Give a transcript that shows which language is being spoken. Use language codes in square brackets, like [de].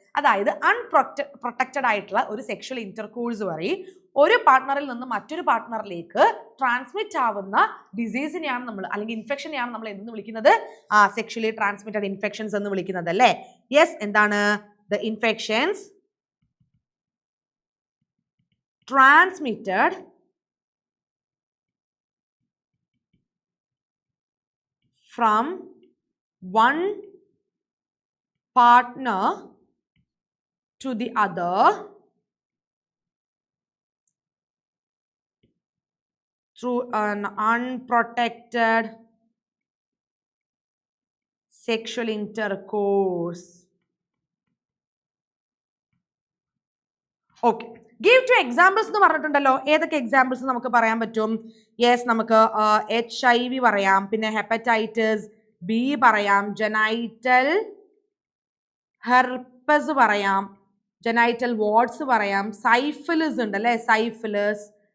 [ml] അതായത് പ്രൊട്ടക്റ്റഡ് ആയിട്ടുള്ള ഒരു സെക്ഷൽ ഇന്റർകോഴ്സ് വഴി ഒരു പാർട്ട്ണറിൽ നിന്ന് മറ്റൊരു പാർട്ട്ണറിലേക്ക് ട്രാൻസ്മിറ്റ് ആവുന്ന ഡിസീസിനെയാണ് നമ്മൾ, അല്ലെങ്കിൽ ഇൻഫെക്ഷനെയാണ് നമ്മൾ എന്ന് വിളിക്കുന്നത്? സെക്ഷലി ട്രാൻസ്മിറ്റഡ് ഇൻഫെക്ഷൻസ് എന്ന് വിളിക്കുന്നത് അല്ലേ. യെസ്, എന്താണ്? [en] The infections transmitted from one partner to the other through an unprotected sexual intercourse. Okay. Give two examples [ml] എന്ന് പറഞ്ഞിട്ടുണ്ടല്ലോ. ഏതൊക്കെ എക്സാമ്പിൾസ് നമുക്ക് പറയാൻ പറ്റും? യെസ്, നമുക്ക് HIV പറയാം, പിന്നെ ഹെപ്പറ്റൈറ്റിസ് ബി പറയാം, ജനൈറ്റൽ ഹെർപ്പസ് പറയാം, ജനൈറ്റൽ വാർഡ്സ് പറയാം, സൈഫിലിസ് ഉണ്ട് അല്ലേ, സൈഫിലിസ്.